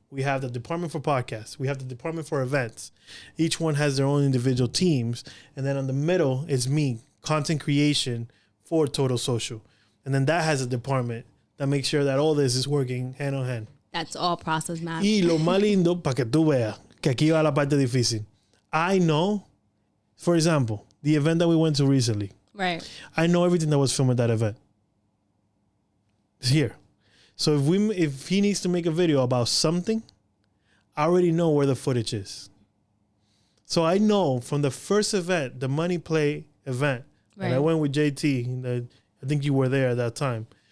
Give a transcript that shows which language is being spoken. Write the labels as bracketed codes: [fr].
[en] We have the department for podcasts. We have the department for events. Each one has their own individual teams. And then on the middle is me, content creation for Total Social. And then that has a department that makes sure that all this is working hand on hand. That's all process mapped. [es] Y lo más lindo, para que tú veas, que aquí va la parte difícil. [en] I know, for example, the event that we went to recently. Right. I know everything that was filmed at that event. It's here. So if he needs to make a video about something, I already know where the footage is. So I know from the first event, the Money Play event, and I went with JT, I think you were there at that time.